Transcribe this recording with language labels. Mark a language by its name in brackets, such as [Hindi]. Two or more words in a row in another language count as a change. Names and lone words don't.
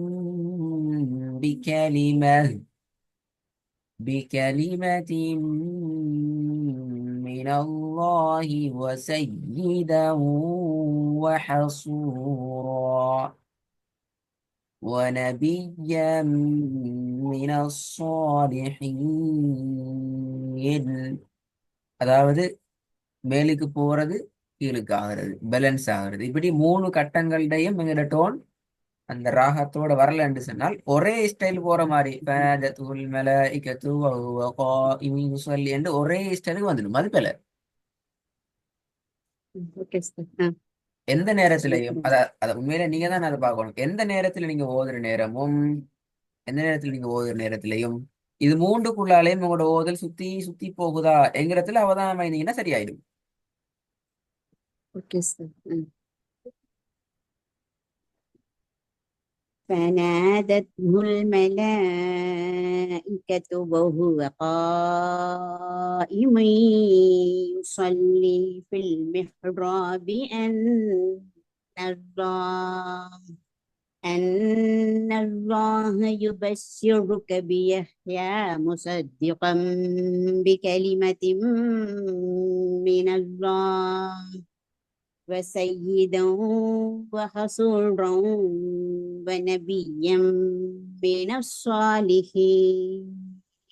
[Arabic] بكلمة من الله وسيدا وحصورا ونبيا من الصالحين. [Tamil] அதாவது மேலுக்கு போறது கீழுக்கு ஆகிறது, பேலன்ஸ் ஆகிறது. இப்படி மூணு கட்டங்கள்டையும் எங்களோட டோன் அந்த ராகத்தோட வரலன்னு சொன்னால் ஒரே ஸ்டைல் போற மாதிரி என்று ஒரே ஸ்டைலுக்கு வந்துடும். அது போல எந்த நேரத்திலையும் அத உண்மையில நீங்க தான் அதை பார்க்கணும். எந்த நேரத்துல நீங்க ஓதுற நேரமும் எந்த நேரத்துல நீங்க ஓதுற நேரத்திலையும் இது மூன்றுக்குள்ளாலேயும் உங்களோட ஓதல் சுத்தி சுத்தி போகுதா என்கிறதுல அவதானம் இருந்தீங்கன்னா சரியாயிடும். [English] okay sir. [Arabic] فنادته الملائكة وهو قائم يصلي في المحراب أن الله يبشرك بيحيى مصدقا بكلمة من الله وسيدا وحصورا ونبيا من الصالحين